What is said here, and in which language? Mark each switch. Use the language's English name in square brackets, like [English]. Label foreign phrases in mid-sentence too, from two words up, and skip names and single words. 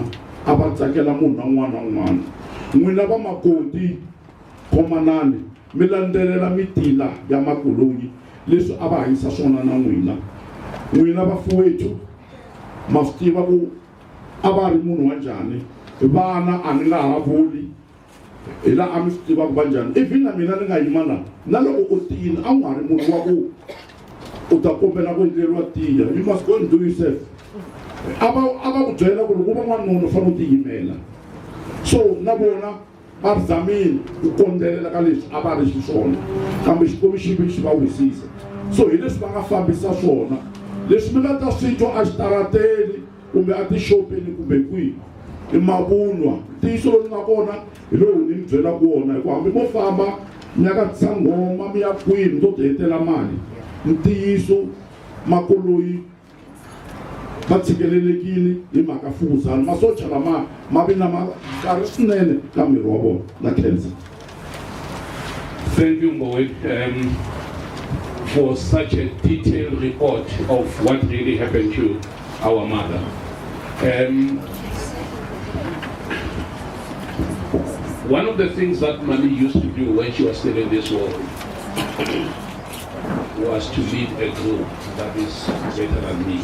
[Tsonga] a va tsakela munhu na un'wana na un'wana n'wina va makoti khomanani mi landzelela mitila ya Makoloi leswi a va hanyisa swona na n'wina vafuwethu ma swi tiva ku a va ri munhu wa njhani vana a ni nga ha vuli hi laha a mi swi tivaka va njhani even na mina ni nga yima laha na loko u tiyini a nga ri munhu wa ku utakombela ku endleriwa tiya. [English] You must go and do yourself. [Tsonga] Aba ku byela ku loko u va n'wanuna u fanele u tiyimela. So na vona va ri zamile ku kondzelela ka leswi a va ri xiswona kambe Xikwembu xi vi xi va wisisa. So hi leswi va nga fambisa swona leswi mi nga ta swi twa a xitarateni kumbe a tixopeni kumbe kwihi i mavunwa. Ntiyiso lowu nga kona hi lowu ni mi byelaka wona hi ku hambi mo famba mi ya ka Tsangoma mi ya kwihi mi to ti hetela mali. Ntiyiso Makoloi va tshikelelekile hi mhaka fukuzana masocha lama ma vi na makarhi swinene ka miri wa vona na cancer. [English] Thank you, Mboweni, for such a detailed report of what really happened to our mother. One of the things that Mami used to do when she was still in this world was to lead a group that is better than me.